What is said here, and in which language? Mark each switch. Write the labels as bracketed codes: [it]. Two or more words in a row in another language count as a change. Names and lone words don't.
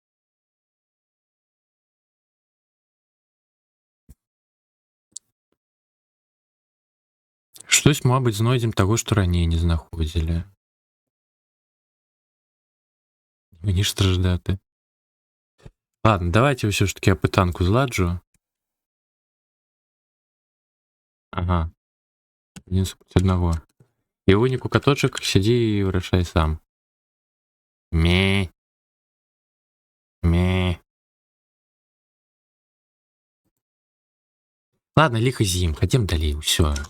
[be] Штось, мабыць, знойдзем таго, што раней не знаходзілі. [uk] Мені ж страждати. [be] Ладно, давайте ўсё ж таки апытанку зладжу. Ага. Адзін супраць аднаго. І ў выніку каточак сядзі і вырашай сам. Ме. Ладно, ліха з ім, хадзем далей, усё.